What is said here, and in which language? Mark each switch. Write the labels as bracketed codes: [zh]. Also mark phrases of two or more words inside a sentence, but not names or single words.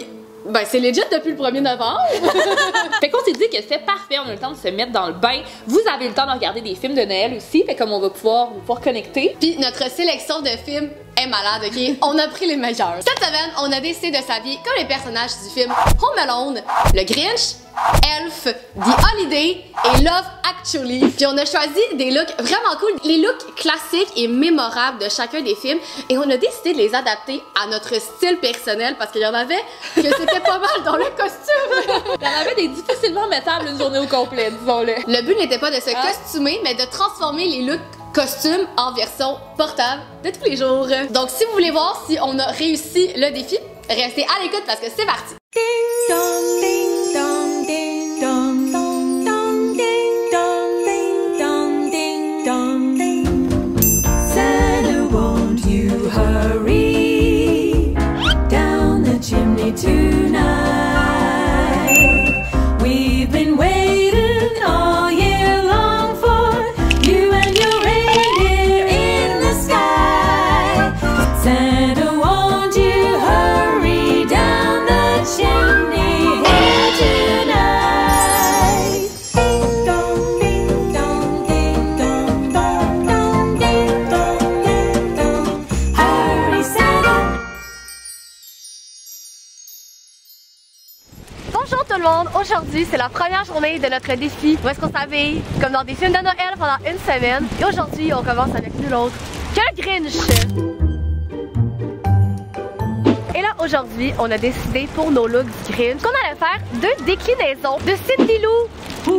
[fr] Ben, c'est legit depuis le 1er novembre. Fait qu'on s'est dit que c'était parfait, on a le temps de se mettre dans le bain. Vous avez le temps de regarder des films de Noël aussi, fait comme on va pouvoir connecter. Puis notre sélection de films est malade, ok? On a pris les meilleurs. Cette semaine, on a décidé de s'habiller comme les personnages du film Home Alone, Le Grinch, Elf, The Holiday et Love Actually. Puis on a choisi des looks vraiment cool, les looks classiques et mémorables de chacun des films, et on a décidé de les adapter à notre style personnel parce qu'il y en avait que c'était pas mal dans le costume. Il y en avait des difficilement mettables une journée au complet, disons-le. Le but n'était pas de se costumer, mais de transformer les looks costumes en version portable de tous les jours. Donc si vous voulez voir si on a réussi le défi, restez à l'écoute parce que c'est parti. Ding dong, ding dong, ding dong, dong, dong, ding dong, ding dong, ding dong, ding. [en] Santa, won't you hurry down the chimney tonight? We've been waiting all year long for you and your reindeer in the sky. Santa, won't you hurry down the chimney here tonight? Ding dong, ding dong, ding dong, dong, dong, ding dong, ding dong. Hurry, Santa. [fr] Bonjour tout le monde! Aujourd'hui, c'est la première journée de notre défi où est-ce qu'on s'habille comme dans des films de Noël pendant une semaine. Et aujourd'hui, on commence avec nul autre que le Grinch! Et là, aujourd'hui, on a décidé pour nos looks du Grinch qu'on allait faire deux déclinaisons de Cindy Lou.